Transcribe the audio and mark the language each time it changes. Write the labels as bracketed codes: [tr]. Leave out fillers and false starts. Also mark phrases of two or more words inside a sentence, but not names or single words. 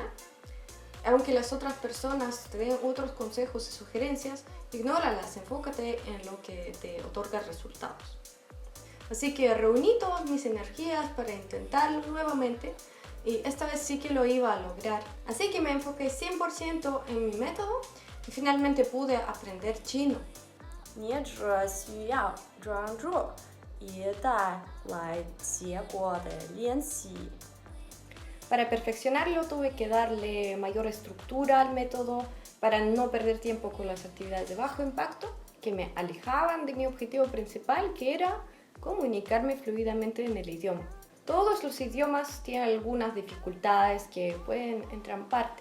[es] Aunque las otras personas te den otros consejos y sugerencias, ignóralas, enfócate en lo que te otorga resultados. Así que reuní todas mis energías para intentarlo nuevamente y esta vez sí que lo iba a lograr. Así que me enfoqué 100% en mi método y finalmente pude aprender chino. [zh] 你只需要专注以带来结果的练习。 [es] Para perfeccionarlo tuve que darle mayor estructura al método para no perder tiempo con las actividades de bajo impacto que me alejaban de mi objetivo principal, que era comunicarme fluidamente en el idioma. Todos los idiomas tienen algunas dificultades que pueden entramparte.